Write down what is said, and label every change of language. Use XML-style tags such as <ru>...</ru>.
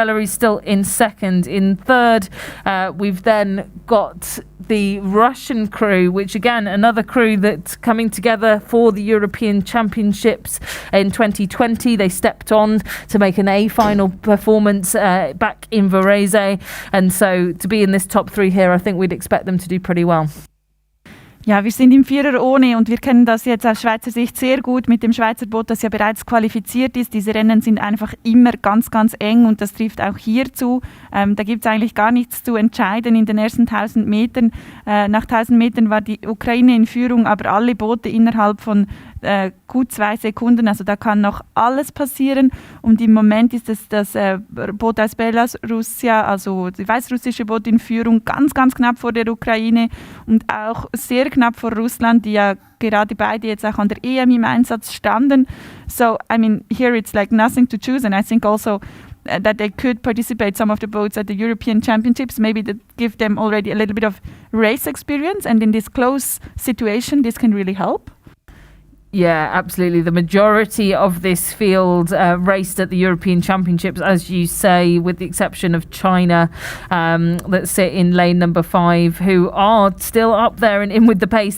<en>Belarus still in second. In third, we've then got the Russian crew, which again, another crew that's coming together for the European Championships in 2020. They stepped on to make an A final performance back in Varese, and so to be in this top three here, I think we'd expect them to do pretty well.</en> <de>Ja, wir sind im Vierer ohne und wir kennen das jetzt aus Schweizer Sicht sehr gut mit dem Schweizer Boot, das ja bereits qualifiziert ist. Diese Rennen sind einfach immer ganz, ganz eng und das trifft auch hier zu. Da gibt es eigentlich gar nichts zu entscheiden in den ersten 1000 Metern. Nach 1000 Metern war die Ukraine in Führung, aber alle Boote innerhalb von gut 2 Sekunden. Also da kann noch alles passieren. Und im Moment ist es das Boot aus Belarussia, also die weißrussische Boot in Führung, ganz, ganz knapp vor der Ukraine und auch sehr knapp vor Russland, die ja gerade beide jetzt auch an der EM im Einsatz standen.</de> <en>So, I mean, here it's like nothing to choose, and I think also that they could participate some of the boats at the European Championships. Maybe that give them already a little bit of race experience, and in this close situation, this can really help. Yeah, absolutely. The majority of this field raced at the European Championships, as you say, with the exception of China, that sit in lane number 5, who are still up there and in with the pace.</en>